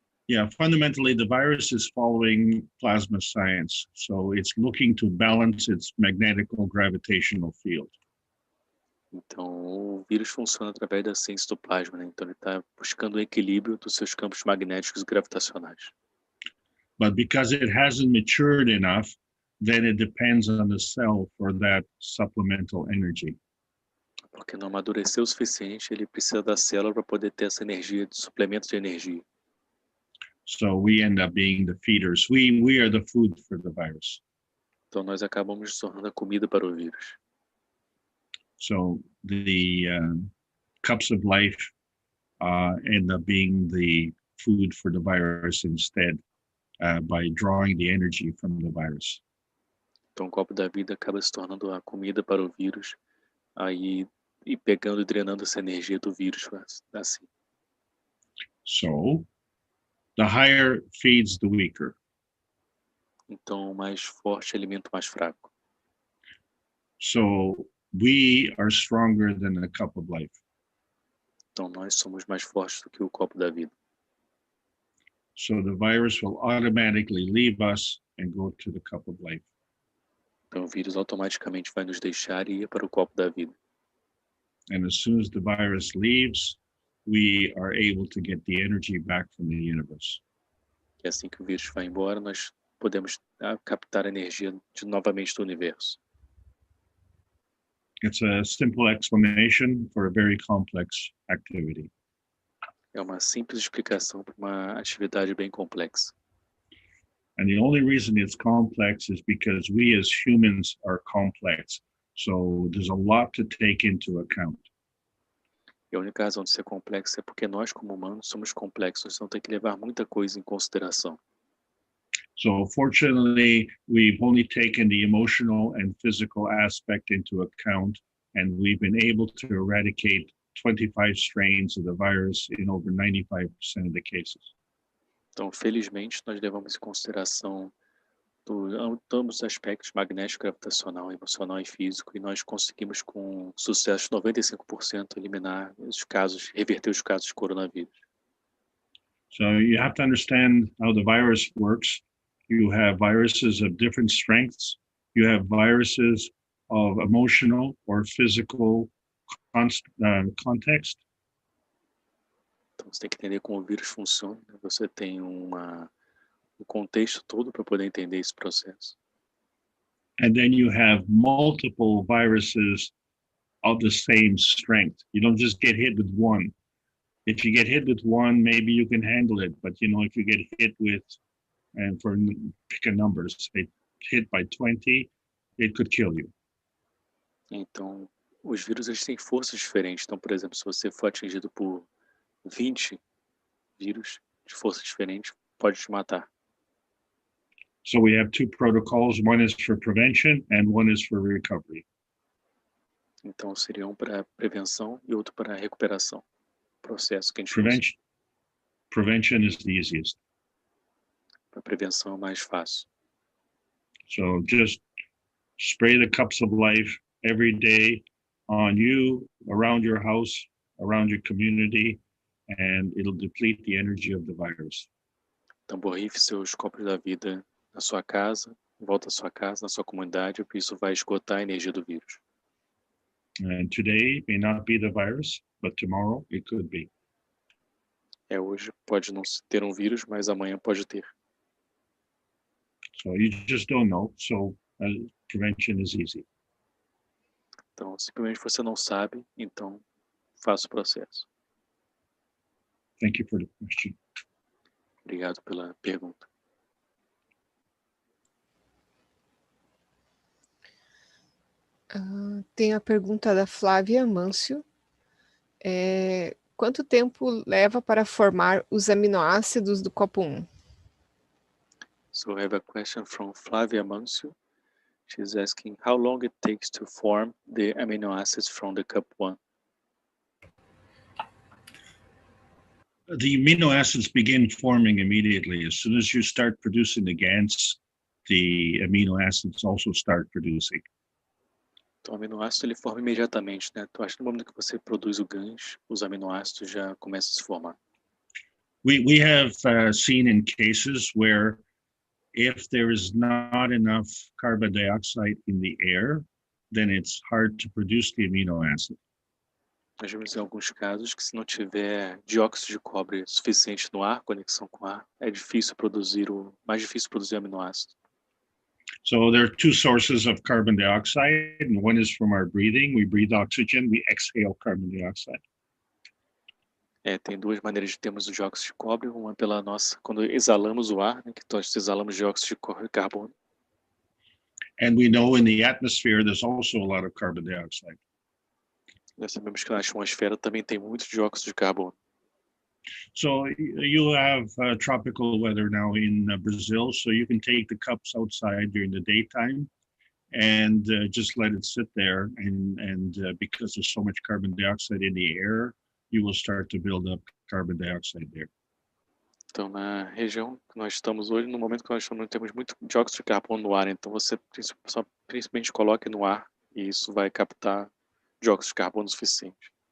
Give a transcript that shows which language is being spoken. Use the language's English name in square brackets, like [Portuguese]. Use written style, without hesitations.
[English] Yeah, fundamentally, the virus is following plasma science. So it's looking to balance its magnetical gravitational field. [Portuguese] Então o vírus funciona através da ciência do plasma, né? Então ele está buscando o equilíbrio dos seus campos magnéticos e gravitacionais. [English] But because it hasn't matured enough, then it depends on the cell for that supplemental energy. [Portuguese] Porque não amadureceu o suficiente, ele precisa da célula para poder ter essa energia, de suplemento de energia. [English] So we end up being the feeders. We are the food for the virus. [Portuguese] Então nós acabamos nos tornando a comida para o vírus. [English] So the cups of life end up being the food for the virus instead. by drawing the energy from the virus. [Portuguese] Então, o copo da vida acaba se tornando a comida para o vírus, aí e pegando e drenando essa energia do vírus, assim. [English] So, the higher feeds the weaker. [Portuguese] Então, o mais forte alimenta o mais fraco. [English] So, we are stronger than the cup of life. [Portuguese] Então, nós somos mais fortes do que o copo da vida. [English] So, the virus will automatically leave us and go to the cup of life. [Portuguese] Então, o vírus automaticamente vai nos deixar e ir para o copo da vida. [English] And as soon as the virus leaves, we are able to get the energy back from the universe. [Portuguese] E assim que o vírus vai embora, nós podemos captar a energia novamente do universo. [English] It's a simple explanation for a very complex activity. [Portuguese] É uma simples explicação para uma atividade bem complexa. [English] And the only reason it's complex is because we as humans are complex. So there's a lot to take into account. [Portuguese] E a única razão de ser complexo é porque nós, como humanos, somos complexos, então tem que levar muita coisa em consideração. [English] So fortunately, we've only taken the emotional and physical aspect into account, and we've been able to eradicate 25 strains of the virus in over 95% of the cases. [Portuguese] Então, felizmente, nós levamos em consideração ambos os aspectos, magnético, gravitacional, emocional e físico, e nós conseguimos, com sucesso de 95%, eliminar os casos, reverter os casos de coronavírus. [English] So you have to understand how the virus works. You have viruses of different strengths. You have viruses of emotional or physical context. [Portuguese] Então, você tem que entender como o vírus funciona. Você tem o contexto todo para poder entender esse processo. [English] And then you have multiple viruses of the same strength. You don't just get hit with one. If you get hit with one, maybe you can handle it. But, if you get hit with, and for pick a number, say hit by 20, it could kill you. [Portuguese] Então, os vírus eles têm forças diferentes. Então, por exemplo, se você for atingido por 20 vírus de forças diferentes, pode te matar. [English] So we have two protocols. One is for prevention and one is for recovery. [Portuguese] Então, seria um para prevenção e outro para recuperação. Processo que a gente [English] Prevention is the easiest. [Portuguese] Para prevenção é mais fácil. [English] So just spray the cups of life every day on you, around your house, around your community, and it'll deplete the energy of the virus. [Portuguese] Então, borrife seus copos da vida na sua casa, em volta da sua casa, na sua comunidade, porque isso vai esgotar a energia do vírus. [English] And today may not be the virus, but tomorrow it could be. [Portuguese] Hoje pode não ter um vírus, mas amanhã pode ter. [English] So you just don't know. So prevention is easy. [Portuguese] Então, simplesmente você não sabe, então faça o processo. [English] Thank you for the question. [Portuguese] Obrigado pela pergunta. Tem a pergunta da Flávia Mâncio. Quanto tempo leva para formar os aminoácidos do copo 1? [English] So I have a question from Flavia Mancio. She's asking how long it takes to form the amino acids from the cup 1. The amino acids begin forming immediately. As soon as you start producing the GANs, the amino acids also start producing. [Portuguese] Então, o aminoácido ele forma imediatamente, né? Então, acho que no momento que você produz o GANs, os aminoácidos já começam a se formar. [English] We have seen in cases where if there is not enough carbon dioxide in the air, then it's hard to produce the amino acid. [Portuguese] Nós vemos em alguns casos que se não tiver dióxido de cobre suficiente no ar, conexão com o ar, é mais difícil produzir aminoácido. [English] So there are two sources of carbon dioxide, and one is from our breathing. We breathe oxygen, we exhale carbon dioxide. [Portuguese] Tem duas maneiras de termos o dióxido de cobre, uma pela nossa, quando exalamos o ar, né, que nós exalamos dióxido de carbono. [English] And we know in the atmosphere there's also a lot of carbon dioxide. [Portuguese] Nós sabemos que na atmosfera também tem muito dióxido de carbono. [English] So you have tropical weather now in Brazil, so you can take the cups outside during the daytime and just let it sit there. And because there's so much carbon dioxide in the air, you will start to build up carbon dioxide there. [Portuguese] Então, na região que nós estamos hoje, no momento que nós estamos, temos muito dióxido de carbono no ar, então você só principalmente coloque no ar e isso vai captar dióxido de carbono suficiente.